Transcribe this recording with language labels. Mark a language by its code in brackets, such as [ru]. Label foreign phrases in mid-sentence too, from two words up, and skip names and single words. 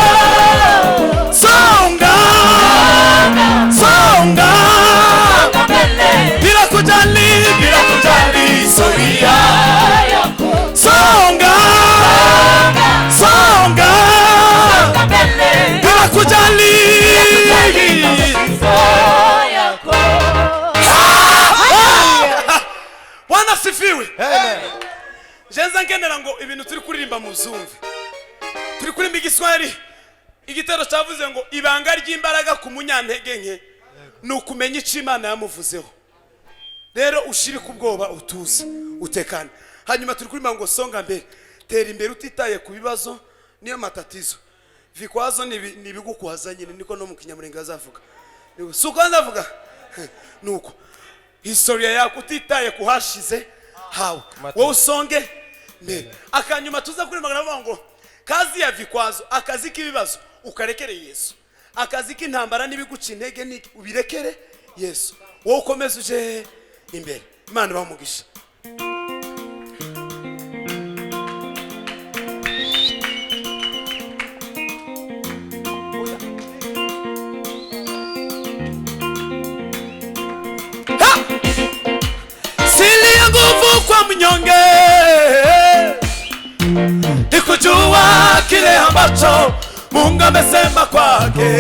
[sw] Songa, songa bila kujali historia. Songa, songa bila kujali. Bwana sifiwe. [rw] Jenza ngendera ngo ibintu turi kuririmba muzumve. Turi kuririmba igiswahili. Igitero cyavuze ngo ibanga ry'imbaraga ku munyantege nke nukumenya icyo Imana yamuvuzeho. Rero ushirika ubwoba utuze utekane. Hanyuma turi kuririmba ngo [sw] songa mbere, [rw] tera imbere utitaye ku bibazo niyo matatizo. Vikwazo ni bigukwaza nyine, niko no mu Kinyamurenge azavuga. Suko ndavuga nuko [sw] historia yako [rw] utitaye kuhashize hawo [sw] wowe usonge mbere. [rw] Akanyuma tuza kuririmba ngo [sw] kazi ya vikwazo, [rw] akazi k'ibibazo ukarekere Yesu. Akazi k'intambara n'ibiguca intege ni ubirekere Yesu. Wowe ukomeze uje imbere. Imana bamugisha. [sw] Siri ya nguvu kwa mnyonge ni kujua kile ambacho Mungu amesema kwake.